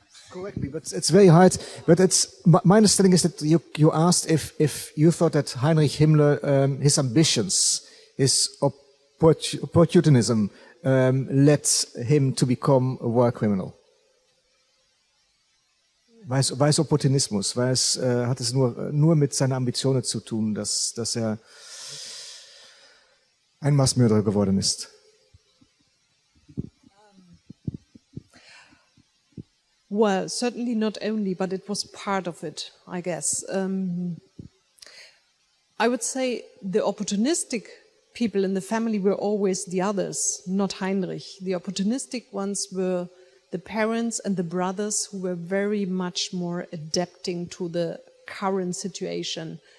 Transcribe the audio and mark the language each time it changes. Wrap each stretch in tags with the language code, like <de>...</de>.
<en>Correctly, but it's very hard. But my understanding is that you asked if you thought that Heinrich Himmler, his ambitions, his opportunism, led him to become a war criminal.</en> <de>War es Opportunismus? Hat es nur mit seiner Ambitionen zu tun, dass er ein Massenmörder geworden ist?</de> <en>Well, certainly not only, but it was part of it, I guess. I would say the opportunistic people in the family were always the others, not Heinrich. The opportunistic ones were the parents and the brothers who were very much more adapting to the current situation.</en>